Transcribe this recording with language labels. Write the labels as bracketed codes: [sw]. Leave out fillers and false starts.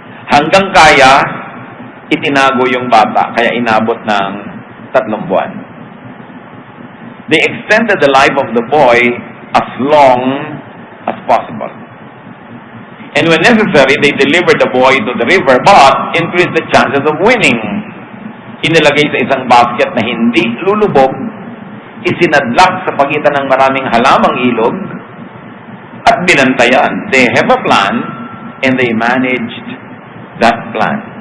[tl] Hanggang kaya, itinago yung bata, kaya inabot ng 3 buwan. [en] They extended the life of the boy as long as possible. And when necessary, they delivered the boy to the river, but increased the chances of winning. [tl] Inilagay sa isang basket na hindi lulubog, isinadlak sa pagitan ng maraming halamang ilog, at binantayan. [en] They have a plan, and they managed that plan.